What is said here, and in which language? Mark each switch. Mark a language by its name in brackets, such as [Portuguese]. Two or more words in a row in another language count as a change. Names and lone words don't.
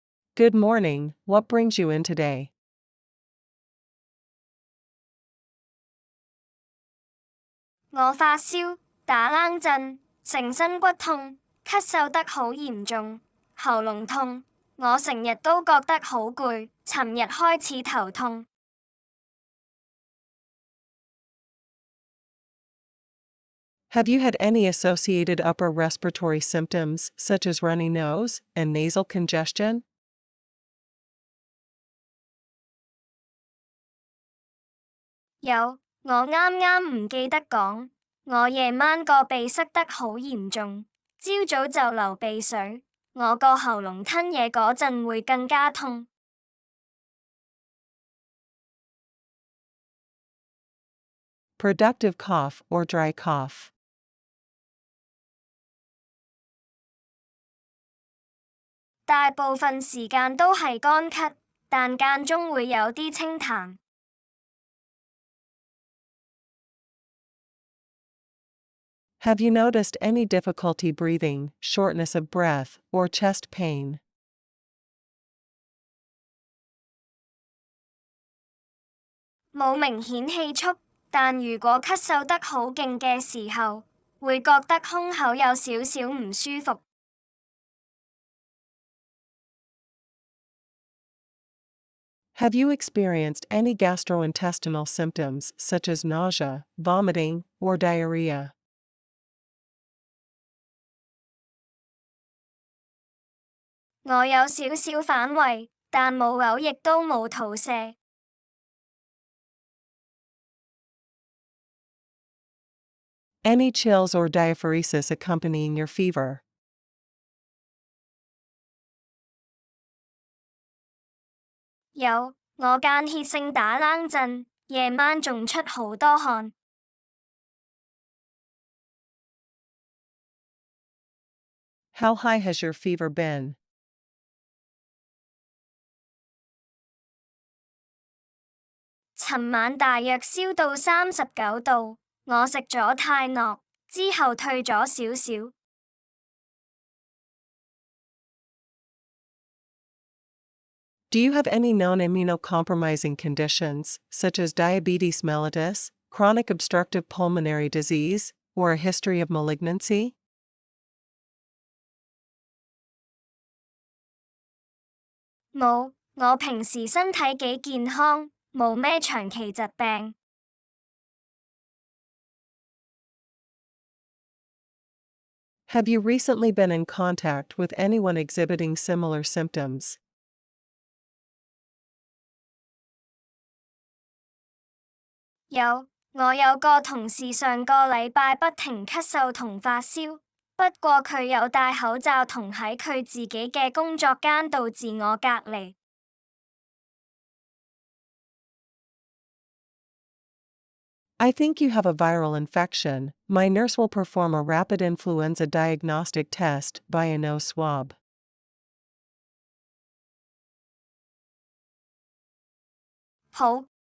[English] Good morning, what brings you in today? [Cantonese] 我發燒、打冷震、成身骨痛、咳嗽得好嚴重、喉嚨痛，我成日都覺得好攰，尋日開始頭痛。 [English] Have you had any associated upper respiratory symptoms, such as runny nose and nasal congestion? [Cantonese] 有，我啱啱唔記得講，我夜晚個鼻塞得好嚴重，朝早就流鼻水，我個喉嚨吞嘢嗰陣會更加痛。 [English] Productive cough or dry cough. [Cantonese] 大部分時間都係乾咳，但間中會有啲清痰。 [English] Have you noticed any difficulty breathing, shortness of breath, or chest pain? [Cantonese] 冇明顯氣促，但如果咳嗽得好勁嘅時候，會覺得胸口有少少唔舒服。 [English] Have you experienced any gastrointestinal symptoms such as nausea, vomiting, or diarrhea? [Cantonese] 我有少少反胃，但冇嘔亦都冇肚瀉。 [English] Any chills or diaphoresis accompanying your fever? [Cantonese] 有，我間歇性打冷震，夜晚仲出好多汗。 [English] How high has your fever been? [Cantonese] 尋晚大約燒到39度，我食咗泰諾，之後退咗少少。 [English] Do you have any known immunocompromising conditions, such as diabetes mellitus, chronic obstructive pulmonary disease, or a history of malignancy? [Cantonese] 冇，我平時身體幾健康，冇咩長期疾病。 [English] Have you recently been in contact with anyone exhibiting similar symptoms? [Cantonese] 有，我有個同事上個禮拜不停咳嗽同發燒，不過佢有戴口罩同喺佢自己嘅工作間度自我隔離。 [English] I think you have a viral infection. My nurse will perform a rapid influenza diagnostic test by a nose swab. [Cantonese] 好。